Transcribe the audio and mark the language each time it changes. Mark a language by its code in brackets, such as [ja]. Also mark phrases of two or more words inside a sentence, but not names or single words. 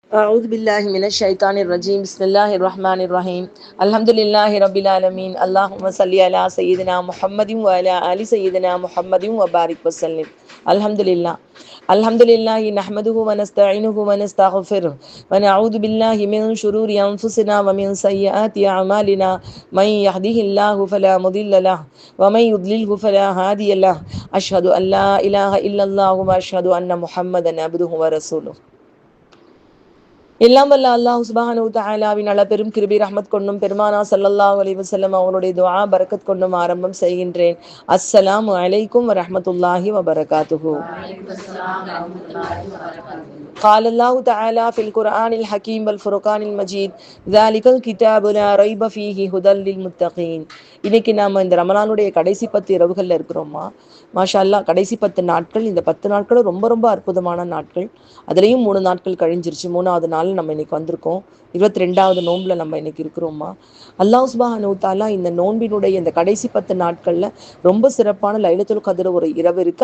[ar] أعوذ بالله من الشيطان الرجيم بسم الله الرحمن الرحيم الحمد لله رب العالمين اللهم صل على سيدنا محمد وعلى آل سيدنا محمد وبارك وسلم الحمد لله نحمده ونستعينه ونستغفره ونعوذ بالله من شرور أنفسنا ومن سيئات أعمالنا من يهده الله فلا مضل له ومن يضلله فلا هادي له أشهد أن لا إله إلا الله وأشهد أن محمدا عبده ورسوله. [ta] எல்லாம் வல்ல [ar] الله سبحانه و تعالى [ta] பெரும் கிருபை ரஹ்மத் கொண்டும் பெருமானா [ar] صلى الله عليه وسلم [ta] அவருடைய துஆ பரக்கத் கொண்டும் ஆரம்பம் செய்கின்றேன். [ar] السلام عليكم و رحمة الله و بركاته. قال الله تعالى في القرآن الحكيم والفرقان المجيد ذلك الكتاب لا ريب فيه هدى للمتقين. [ta] இன்னைக்கு நாம இந்த ரமலானுடைய கடைசி 10 இரவுகள்ல இருக்கிறோமா. [ar] ما شاء الله, [ta] கடைசி 10 நாட்கள், இந்த 10 நாட்களும் ரொம்ப ரொம்ப அற்புதமான நாட்கள். அதுலேயும் 3 நாட்கள் கழிஞ்சிருச்சு. 3வது நாள் நம்ம இன்னைக்கு வந்திருக்கோம். 22வது நோன்புல நம்ம இன்னைக்கு இருக்கிறோமா. [ar] الله سبحانه و تعالى [ta] இந்த நோன்பினுடைய இந்த கடைசி 10 நாட்கள்ல ரொம்ப சிறப்பான லைலத்துல் கத்ர் ஒரு இரவு இருக்கு.